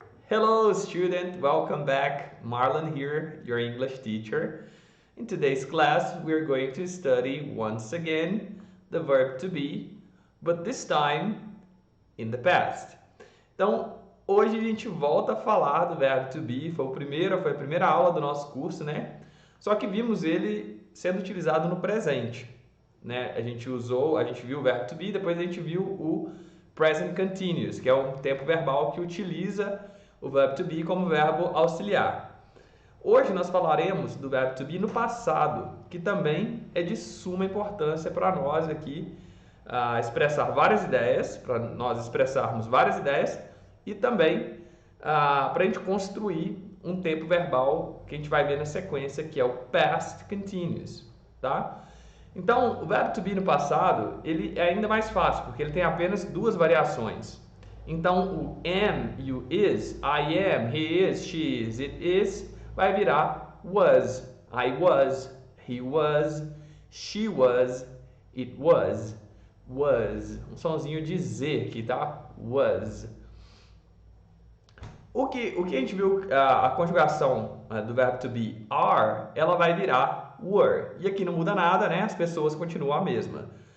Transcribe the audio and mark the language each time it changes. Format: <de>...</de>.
<en>Hello student, welcome back. Marlon here, your English teacher. In today's class, we're going to study once again the verb to be, but this time in the past.</en> <pt>Então, hoje a gente volta a falar do verbo to be, foi a primeira aula do nosso curso, né? Só que vimos ele sendo utilizado no presente, né? A gente viu o verbo to be, depois a gente viu o present continuous, que é um tempo verbal que utiliza o verbo to be como verbo auxiliar. Hoje nós falaremos do verbo to be no passado, que também é de suma importância para nós aqui expressar várias ideias, para nós expressarmos várias ideias e também para a gente construir um tempo verbal que a gente vai ver na sequência, que é o past continuous, tá? Então, o verbo to be no passado, ele é ainda mais fácil, porque ele tem apenas duas variações. Então, o am e o is,</pt> <en>I am, he is, she is, it is,</en> <pt>vai virar was.</pt> <en>I was, he was, she was, it was, was.</en> <pt>Um sonzinho de Z aqui, tá? Was. O que a gente viu, a conjugação do verbo to be are, ela vai virar were. E aqui não muda nada, né? As pessoas continuam a mesma.</pt>